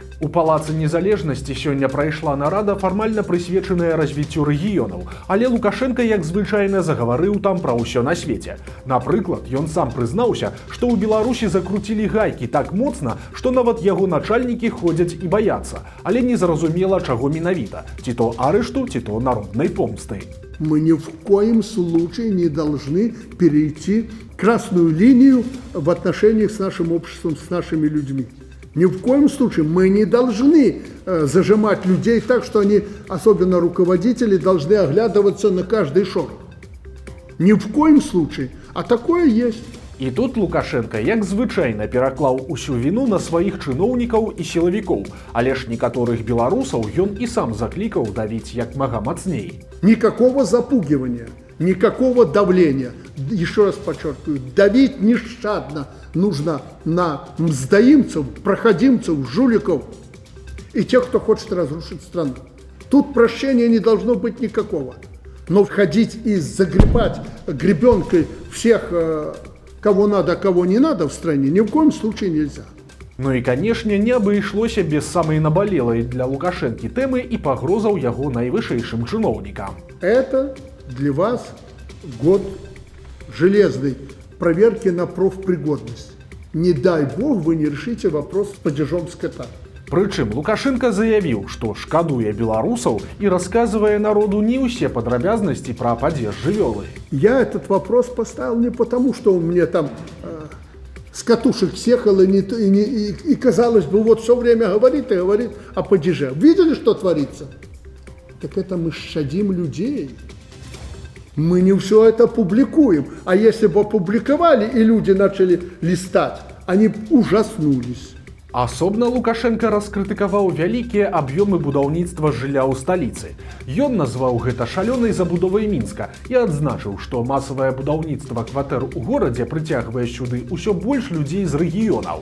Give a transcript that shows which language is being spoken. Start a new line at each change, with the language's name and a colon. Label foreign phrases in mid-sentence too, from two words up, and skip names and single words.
Belarusian: У Палацы Незалежнасці сёння прайшла нарада, фармальна прысвечаная развіццю рэгіёнаў, але Лукашэнка, як звычайна, загаварыў там пра ўсё на свеце. Напрыклад, ён сам прызнаўся, што ў Беларусі закруцілі гайкі так моцна, што нават яго начальнікі ходзяць і баяцца, але незразумела, чаго менавіта, ці то арышту, ці то народнай помсты.
Russian: Мы ни в коем случае не должны перейти красную линию в отношениях с нашим обществом, с нашими людьми. Ни в коем случае мы не должны зажимать людей так, что они, особенно руководители, должны оглядываться на каждый шорох. Ни в коем случае, а такое есть.
Belarusian: І тут Лукашэнка, як звычайна, пераклаў усю віну на сваіх чыноўнікаў і сілавікоў, але ж некаторых беларусаў ён і сам заклікаў давіць як мага мацней.
Russian: Никакого запугивания, никакого давления. Еще раз подчеркиваю, давить нещадно нужно на мздоимцев, проходимцев, жуликов и тех, кто хочет разрушить страну. Тут прощения не должно быть никакого. Но входить и загребать гребенкой всех, кого надо, кого не надо в стране, ни в коем случае нельзя.
Belarusian: Ну і, канешне, не абышлося без самай набалелай для Лукашэнкі тэмы і пагрозаў яго найвышэйшым чыноўнікам.
Russian: Это для вас год железной проверки на профпригодность. Не дай бог вы не решите вопрос с падежом скота.
Belarusian: Прычым Лукашэнка заявіў, што шкадуе беларусаў і расказвае народу не ўсе падрабязнасці пра падзеж жывёлы.
Russian: Я этот вопрос поставил не потому, что он мне там с катушек съехал и казалось бы, вот все время говорит и говорит о падеже. Видели, что творится? Так это мы щадим людей. Мы не все это публикуем. А если бы опубликовали и люди начали листать, они б ужаснулись.
Belarusian: Асобна Лукашенко раскрытыкаваў вялікія аб'ёмы будаўніцтва жылля ў сталіцы. Ён назваў гэта шалёнай забудовай Мінска і адзначыў, што масавае будаўніцтва кватэр у горадзе прыцягвае сюды ўсё больш людзей з рэгіёнаў.